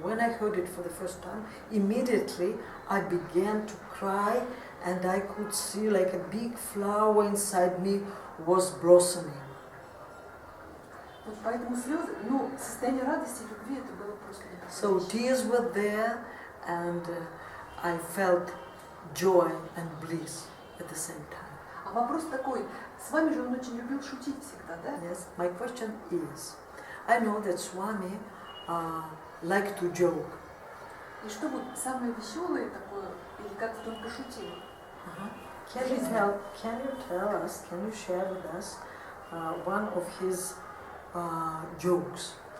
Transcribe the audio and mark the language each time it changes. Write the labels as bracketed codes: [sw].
[en] When I heard it for the first time, immediately I began to cry and I could see like a big flower inside me was blossoming. [ru] Вот поэтому слезы, ну, состояние радости и любви это было просто [en] So [ru] непростое. [en] tears were there and I felt joy and bliss at the same time. [ru] А вопрос такой, с вами же он очень любил шутить всегда, да? [en] Yes, my question is, I know that Swami liked to joke. [ru] И что вот самое веселое такое, или как он пошутил? [en] Can you tell us, can you share with us one of his jokes?